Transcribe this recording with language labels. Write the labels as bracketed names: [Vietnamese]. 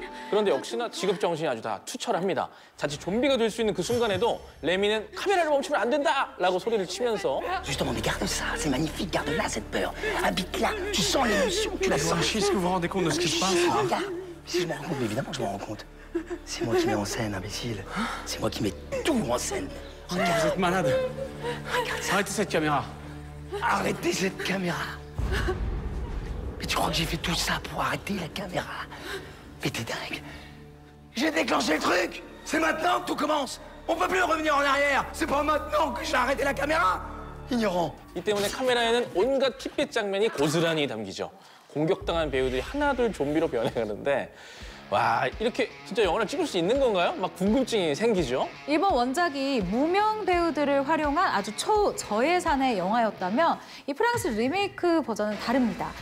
[Korean] 그런데 역시나 직업 정신이 아주 다 투철합니다. 자칫 좀비가 될 수 있는 그 순간에도 레미는 카메라를 멈추면 안 된다라고 소리를 치면서 [French] Justement, mais garde ça, c'est magnifique, garde là cette peur. Habite là, tu sens l'émotion, tu la sens. Est-ce que vous vous rendez compte de ce qui se passe? Regarde, si je m'en rends compte, mais évidemment que je m'en rends compte. C'est moi qui mets en scène, imbécile. C'est moi qui mets tout en scène. Vous êtes malade. Arrêtez cette caméra. Arrêtez cette caméra. Mais tu crois que j'ai fait tout ça pour arrêter la caméra? Mais t'es dingue. J'ai déclenché le truc. C'est maintenant que tout commence. On peut plus revenir en arrière. C'est pas maintenant que j'ai arrêté la caméra. Ignorant. [Korean] 이 때문에 카메라에는 온갖 킥빛 장면이 고스란히 담기죠. 공격당한 배우들이 하나둘 좀비로 변해가는데 와, 이렇게 진짜 영화를 찍을 수 있는 건가요? 막 궁금증이 생기죠. 이번 원작이 무명 배우들을 활용한 아주 초저예산의 영화였다면 이 프랑스 리메이크 버전은 다릅니다.